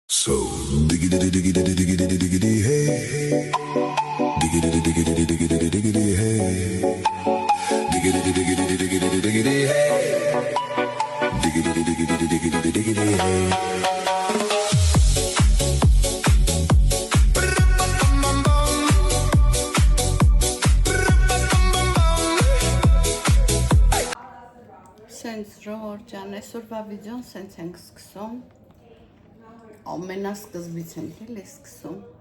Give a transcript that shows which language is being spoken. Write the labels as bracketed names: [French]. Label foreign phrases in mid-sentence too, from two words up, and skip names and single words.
[English] So diggity diggity diggity diggity hey, diggity diggity diggity diggity hey, diggity diggity diggity diggity hey, diggity diggity diggity diggity hey. [Armenian] Սենց ժողոր ջան, այսօրվա վիդեոն սենց ենք սկսում, ամենասկզբից ենք էլ է սկսում,